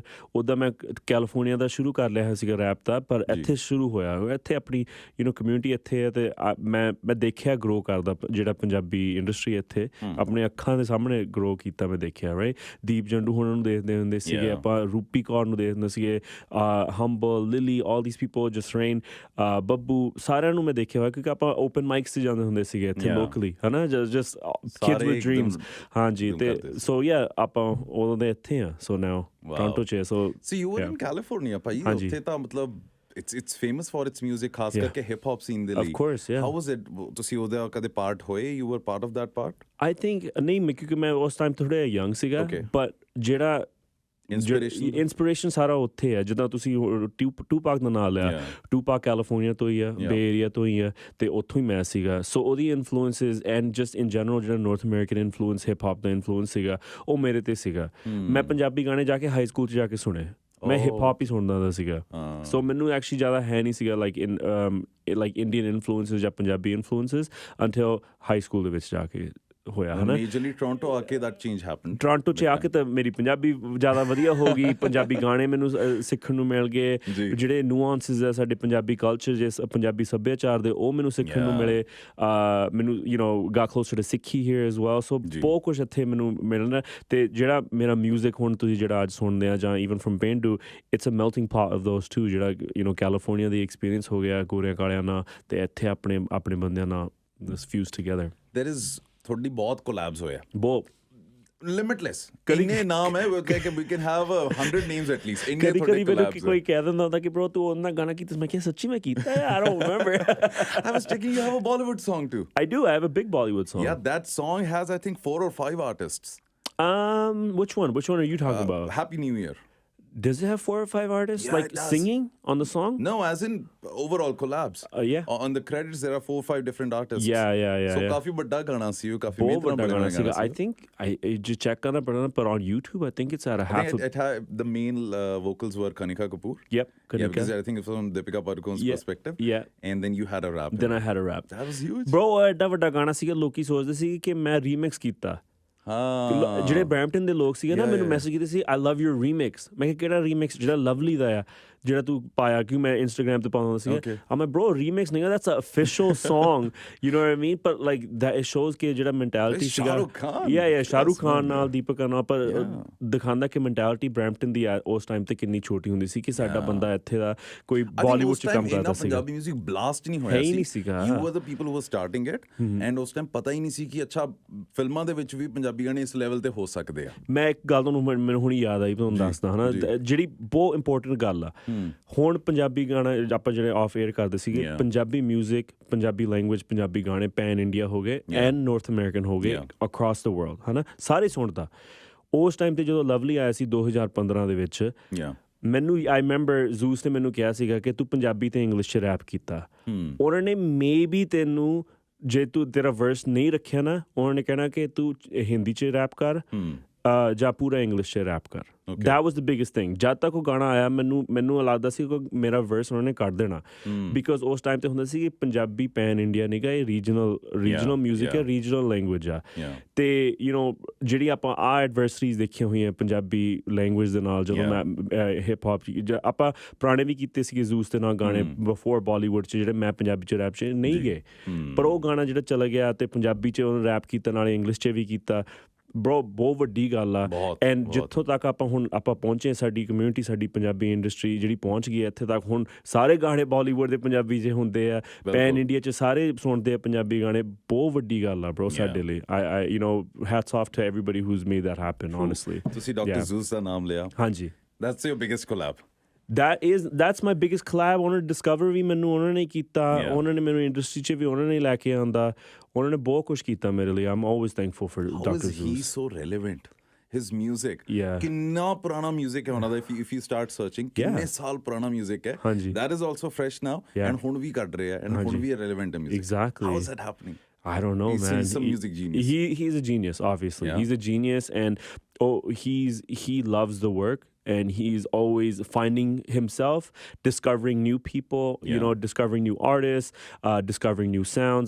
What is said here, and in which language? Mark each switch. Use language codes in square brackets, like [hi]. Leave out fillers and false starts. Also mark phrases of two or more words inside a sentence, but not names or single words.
[pa] ਉੱਦਾਂ ਮੈਂ ਕੈਲੀਫੋਰਨੀਆ ਦਾ ਸ਼ੁਰੂ ਕਰ ਲਿਆ ਸੀਗਾ ਰੈਪ ਦਾ, ਪਰ ਇੱਥੇ ਸ਼ੁਰੂ ਹੋਇਆ ਇੱਥੇ ਆਪਣੀ ਕਮਿਊਨਿਟੀ ਇੱਥੇ ਹੈ, ਤੇ ਮੈਂ ਦੇਖਿਆ ਗਰੋ ਕਰਦਾ ਜਿਹੜਾ [en] Punjabi industry [pa] ਇੱਥੇ ਆਪਣੇ ਅੱਖਾਂ ਦੇ ਸਾਹਮਣੇ ਗਰੋ ਕੀਤਾ ਮੈਂ ਦੇਖਿਆ। ਰਾਈਟ, ਦੀਪ ਜੰਡੂ ਹੋਣਾ ਨੂੰ ਦੇਖਦੇ ਹੁੰਦੇ ਸੀਗੇ ਆਪਾਂ, ਰੂਪੀ ਕੌਰ ਨੂੰ ਦੇਖਦੇ ਹੁੰਦੇ ਸੀਗੇ, ਹੰਬਲ, ਲਿਲੀ, [en] all these people, [pa] ਜਸਰੇਨ, ਬੱਬੂ, ਸਾਰਿਆਂ ਨੂੰ ਮੈਂ ਦੇਖਿਆ ਹੋਇਆ ਕਿਉਂਕਿ ਆਪਾਂ [en] open mics [pa] 'ਤੇ ਜਾਂਦੇ ਹੁੰਦੇ ਸੀਗੇ ਇੱਥੇ ਲੋਕਲੀ, ਹੈ ਨਾ, [en] just kids with dreams. [pa] ਹਾਂਜੀ, ਤੇ [en] so ya [pa] ਆਪਾਂ ਉਦੋਂ ਦੇ ਇੱਥੇ ਆ। [en] so now [pa] ਟੋਰਾਂਟੋ 'ਚ। ਸੋ [en] you were in California [pa] ਭਾਈ, ਉੱਥੇ ਤਾਂ ਮਤਲਬ [en] it's famous for its music, [pa] ਖਾਸ ਕਰਕੇ [en] hip hop scene [pa] ਦੇ ਲਈ। [en] Of course, yeah. How was it? [pa] ਤੁਸੀਂ ਉਹਦਾ ਕਦੇ ਪਾਰਟ ਹੋਏ? [en] You were part of that part? I think [pa] ਨਹੀਂ, ਕਿਉਂਕਿ ਮੈਂ ਉਸ ਟਾਈਮ ਥੋੜ੍ਹਾ ਯੰਗ ਸੀਗਾ, ਬਟ ਜਿਹੜਾ ਇੰਸਪੀਰੇਸ਼ਨ ਸਾਰਾ ਉੱਥੇ ਹੈ। ਜਿੱਦਾਂ ਤੁਸੀਂ ਟੂਪਾਕ ਦਾ ਨਾਂ ਲਿਆ, ਟੂਪਾਕ ਕੈਲੀਫੋਰਨੀਆ ਤੋਂ ਹੀ ਆ, ਬੇ ਏਰੀਆ ਤੋਂ ਹੀ ਆ, ਤੇ ਉੱਥੋਂ ਹੀ ਮੈਂ ਸੀਗਾ। ਸੋ ਉਹਦੀ [en] influences and just in general [pa] ਜਿਹੜਾ [en] North American influence hip hop [pa] ਦਾ ਇਨਫਲੂਐਂਸ ਸੀਗਾ ਉਹ ਮੇਰੇ ਤੇ ਸੀਗਾ। ਮੈਂ ਪੰਜਾਬੀ ਗਾਣੇ ਜਾ ਕੇ [en] high school [pa] 'ਚ ਜਾ ਕੇ ਸੁਣੇ, ਮੈਂ [en] hip hop [pa] ਹੀ ਸੁਣਦਾ ਹੁੰਦਾ ਸੀਗਾ। ਸੋ ਮੈਨੂੰ ਐਕਚੁਅਲੀ ਜ਼ਿਆਦਾ ਹੈ ਨਹੀਂ ਸੀਗਾ [en] like Indian influences [pa] ਜਾਂ [en] Punjabi influences until high school [pa] ਦੇ ਵਿੱਚ ਜਾ ਕੇ ਹੋਇਆ, ਹੈ ਨਾ। [en] majorly Toronto [pa] ਆ ਕੇ [en] that change happened? [pa] ਟੋਰਾਂਟੋ 'ਚ ਆ ਕੇ ਤਾਂ ਮੇਰੀ ਪੰਜਾਬੀ ਜ਼ਿਆਦਾ ਵਧੀਆ ਹੋ ਗਈ, ਪੰਜਾਬੀ ਗਾਣੇ ਮੈਨੂੰ ਸਿੱਖਣ ਨੂੰ ਮਿਲ ਗਏ, ਜਿਹੜੇ ਨੂਆਂਸਿਸ ਆ ਸਾਡੇ [en] Punjabi culture [pa] ਜੇ ਪੰਜਾਬੀ ਸੱਭਿਆਚਾਰ ਦੇ ਉਹ ਮੈਨੂੰ ਸਿੱਖਣ ਨੂੰ ਮਿਲੇ। [en] ਮੈਨੂੰ got closer to ਸਿੱਖੀ here as well। [pa] ਸੋ ਬਹੁਤ ਕੁਛ ਇੱਥੇ ਮੈਨੂੰ ਮਿਲਣਾ, ਤੇ ਜਿਹੜਾ ਮੇਰਾ ਮਿਊਜ਼ਿਕ ਹੁਣ ਤੁਸੀਂ ਜਿਹੜਾ ਅੱਜ ਸੁਣਦੇ ਆ ਜਾਂ [en] even from [pa] ਪੇਂਡੂ, [en] it's a melting pot of those two. [pa] ਜਿਹੜਾ ਕੈਲੀਫੋਰਨੀਆ ਦੀ ਐਕਸਪੀਰੀਅੰਸ ਹੋ ਗਿਆ ਗੋਰਿਆਂ ਕਾਲਿਆਂ ਨਾਲ, ਤੇ ਇੱਥੇ ਆਪਣੇ ਬੰਦਿਆਂ ਨਾਲ [en] fused together। There is [pa] ਤੁਹਾਡੀ ਬਹੁਤ ਕੋਲੈਬਸ ਹੋਇਆ, ਬਹੁਤ [en] ਲਿਮਿਟਲੈਸ, [pa] ਇੰਨੇ ਨਾਮ ਹੈ ਕਿ [en] we can have 100 names at least। [pa] ਇੰਨੇ ਕਦੀ ਤੁਹਾਡੇ ਮੈਨੂੰ ਕੋਲੈਬਸ ਕੋਈ ਕਹਿ ਦਿੰਦਾ ਹੁੰਦਾ ਕਿ bro ਤੂੰ ਉਹਨਾਂ ਗਾਣਾ ਕੀਤਾ, ਮੈਂ ਕਿਹਾ ਸੱਚੀ ਮੈਂ ਕੀਤਾ ਹੈ, [en] I don't remember। I was checking, you have a Bollywood song too? I do, I have a big Bollywood song। Yeah, that song has I think 4 or 5 artists। Which one are you talking about? Happy New Year। Does it have 4 or 5 artists Yeah, like it does. singing on the song? No, as in overall collabs। Yeah, On the credits there are 4 or 5 different artists। yeah [pa] So ਕਾਫੀ ਵੱਡਾ ਗਾਣਾ ਸੀ ਉਹ, ਕਾਫੀ ਬਹੁਤ ਵੱਡਾ ਗਾਣਾ ਸੀਗਾ। [en] I think I just check [pa] ਕਰਨਾ ਪੈਣਾ, [en] but on YouTube I think it's at a half it had the main vocals were Kanika Kapoor। Yep, Kanika. Yeah, because I think it's from Deepika Padukone's perspective। Yeah, And then you had a rap। then I had a rap। That was huge। [pa] Bro ਐਡਾ ਵੱਡਾ ਗਾਣਾ ਸੀਗਾ, ਲੋਕੀ ਸੋਚਦੇ ਸੀ ਕਿ ਮੈਂ ਰੀਮਿਕਸ ਕੀਤਾ। ਹਾਂ, ਜਿਹੜੇ ਬਰੈਂਪਟਨ ਦੇ ਲੋਕ ਸੀਗੇ ਨਾ ਮੈਨੂੰ ਮੈਸੇਜ ਕੀਤੇ ਸੀ, [en] I love your remix. [pa] ਮੈਂ ਕਿਹਾ ਕਿਹੜਾ ਰੀਮਿਕਸ? ਜਿਹੜਾ ਲਵਲੀ ਦਾ ਆ, ਜਿਹੜਾ ਤੂੰ ਪਾਇਆ, ਕਿ ਮੈਂ ਇੰਸਟਾਗ੍ਰਾਮ ਤੇ ਪਾਉਂਦਾ ਸੀਗਾ। [en] I'm like, bro, remix nigga, that's an official song। You know what I mean? But like that, it shows [pa] ਕਿ ਜਿਹੜਾ mentality ਸੀਗਾ, yeah, ਸ਼ਾਹਰੁਖ ਖਾਨ ਨਾਲ, ਦੀਪਕ ਨਾਲ, ਪਰ ਦਿਖਾਉਂਦਾ ਕਿ mentality ਬਰੈਂਪਟਨ ਦੀ ਉਸ ਟਾਈਮ ਤੇ ਕਿੰਨੀ ਛੋਟੀ ਹੁੰਦੀ ਸੀ, ਕਿ ਸਾਡਾ ਬੰਦਾ ਇੱਥੇ ਦਾ ਕੋਈ ਬਾਲੀਵੁੱਡ 'ਚ ਕੰਮ ਕਰਦਾ ਸੀਗਾ। [en] Punjabi music blast [pa] ਨਹੀਂ ਹੋਇਆ ਸੀ, [en] you were the people who were starting it। [pa] and ਉਸ ਟਾਈਮ ਪਤਾ ਹੀ ਨਹੀਂ ਸੀ ਕਿ ਅੱਛਾ ਫਿਲਮਾਂ ਦੇ ਵਿੱਚ ਵੀ ਪੰਜਾਬੀ ਗਾਣੇ ਇਸ ਲੈਵਲ ਤੇ ਹੋ ਸਕਦੇ ਆ। ਮੈਂ ਇੱਕ ਗੱਲ ਤੁਹਾਨੂੰ ਮੈਨੂੰ ਹੁਣ ਯਾਦ ਆਈ, ਤੁਹਾਨੂੰ ਦੱਸਦਾ ਹਨਾ, ਜਿਹੜੀ ਬਹੁਤ ਇੰਪੋਰਟੈਂਟ ਗੱਲ ਆ। ਹੁਣ ਪੰਜਾਬੀ ਗਾਣਾ ਆਪਾਂ ਜਿਹੜੇ ਆਫ 에ਅਰ ਕਰਦੇ ਸੀਗੇ, [en] Punjabi music, Punjabi language, [pa] ਪੰਜਾਬੀ ਗਾਣੇ [en] pan India [pa] ਹੋ ਗਏ [en] and North American [pa] ਹੋ ਗਏ, [en] across the world, [pa] ਹੈ ਨਾ, ਸਾਰੇ ਸੁਣਦਾ। ਉਸ ਟਾਈਮ ਤੇ ਜਦੋਂ ਲਵਲੀ ਆਇਆ ਸੀ 2015 ਦੇ ਵਿੱਚ, ਮੈਨੂੰ [en] I remember [pa] ਜ਼ੂਸ ਨੇ ਮੈਨੂੰ ਕਿਹਾ ਸੀਗਾ ਕਿ ਤੂੰ ਪੰਜਾਬੀ ਤੇ ਇੰਗਲਿਸ਼ 'ਚ ਰੈਪ ਕੀਤਾ। ਉਹਨਾਂ ਨੇ ਮੇਬੀ ਤੈਨੂੰ, ਜੇ ਤੂੰ ਤੇਰਾ ਵਰਸ ਨਹੀਂ ਰੱਖਿਆ ਨਾ, ਉਹਨਾਂ ਨੇ ਕਹਿਣਾ ਕਿ ਤੂੰ ਹਿੰਦੀ 'ਚ ਰੈਪ ਕਰ ਜਾਂ ਪੂਰਾ ਇੰਗਲਿਸ਼ 'ਚ ਰੈਪ ਕਰ। [en] That was the biggest thing। [pa] ਜਦ ਤੱਕ ਉਹ ਗਾਣਾ ਆਇਆ ਮੈਨੂੰ ਲੱਗਦਾ ਸੀ ਕਿ ਮੇਰਾ ਵਰਸ ਉਹਨਾਂ ਨੇ ਕੱਢ ਦੇਣਾ, ਬਿਕੋਜ਼ ਉਸ ਟਾਈਮ ਤੇ ਹੁੰਦਾ ਸੀ ਕਿ ਪੰਜਾਬੀ [en] pan India [pa] ਨੀਗਾ, ਇਹ [en] regional music [pa] ਹੈ, [en] regional language [pa] ਆ। ਤੇ ਜਿਹੜੀ ਆਪਾਂ ਐਡਵਰਸਰੀਜ਼ ਦੇਖੀਆਂ ਹੋਈਆਂ [en] Punjabi language [pa] ਦੇ ਨਾਲ, ਜਦੋਂ ਮੈਂ [en] hip hop [pa] ਆਪਾਂ ਪੁਰਾਣੇ ਵੀ ਕੀਤੇ ਸੀਗੇ ਜ਼ੂਸ ਦੇ ਨਾਲ ਗਾਣੇ ਬਿਫੋਰ ਬਾਲੀਵੁੱਡ 'ਚ, ਜਿਹੜੇ ਮੈਂ ਪੰਜਾਬੀ 'ਚ ਰੈਪ 'ਚ ਨਹੀਂ ਗਏ, ਪਰ ਉਹ ਗਾਣਾ ਜਿਹੜਾ ਚਲਾ ਗਿਆ ਤੇ ਪੰਜਾਬੀ 'ਚ ਉਹਨੇ ਰੈਪ ਕੀਤਾ, ਨਾਲੇ ਇੰਗਲਿਸ਼ 'ਚ ਵੀ ਕੀਤਾ। ਬਰੋ ਬਹੁਤ ਵੱਡੀ ਗੱਲ ਆ। ਐਂਡ ਜਿੱਥੋਂ ਤੱਕ ਆਪਾਂ ਪਹੁੰਚੇ, ਸਾਡੀ ਕਮਿਊਨਿਟੀ, ਸਾਡੀ [en] Punjabi industry [pa] ਜਿਹੜੀ ਪਹੁੰਚ ਗਈ ਹੈ ਇੱਥੇ ਤੱਕ, ਹੁਣ ਸਾਰੇ ਗਾਣੇ ਬਾਲੀਵੁੱਡ ਦੇ ਪੰਜਾਬੀ 'ਚ ਹੁੰਦੇ ਆ, [en] pan India [pa] 'ਚ ਸਾਰੇ ਸੁਣਦੇ ਆ ਪੰਜਾਬੀ ਗਾਣੇ। ਬਹੁਤ ਵੱਡੀ ਗੱਲ ਆ ਬਰੋ ਸਾਡੇ ਲਈ। [en] I hats off to everybody who's made that happen, honestly। [pa] ਤੁਸੀਂ ਡਾਕਟਰ ਜ਼ੂਸ ਦਾ ਨਾਮ ਲਿਆ। ਹਾਂਜੀ, [en] that's your biggest collab। that's my biggest collab। [pa] ਉਹਨਾਂ ਨੇ ਡਿਸਕਵਰ ਵੀ ਮੈਨੂੰ ਉਹਨਾਂ ਨੇ ਕੀਤਾ, ਉਹਨਾਂ ਨੇ ਮੈਨੂੰ ਇੰਡਸਟਰੀ 'ਚ ਵੀ ਉਹਨਾਂ ਨੇ ਲੈ ਕੇ ਆਉਂਦਾ, ਉਹਨਾਂ ਨੇ ਬਹੁਤ ਕੁਛ ਕੀਤਾ ਮੇਰੇ ਲਈ। [en] I'm always thankful for Dr. Zeus। How is he so relevant? His music, [pa] ਕਿੰਨਾ ਪੁਰਾਣਾ ਮਿਊਜ਼ਿਕ ਹੈ ਉਹਨਾਂ ਦਾ। [en] if you start searching, [pa] ਕਿੰਨੇ ਸਾਲ ਪੁਰਾਣਾ ਮਿਊਜ਼ਿਕ ਹੈ। [en] that is also fresh now, [pa] and ਹੁਣ ਵੀ ਕੱਢ ਰਿਹਾ, and ਹੁਣ ਵੀ relevant ਹੈ music। [en] Exactly। How is that happening? I don't know, He's man. some music genius. He's a genius, obviously. Yeah. He's a genius, and he loves the work, and he's always finding himself, discovering new people, you Yeah. know, discovering new artists, discovering new sounds.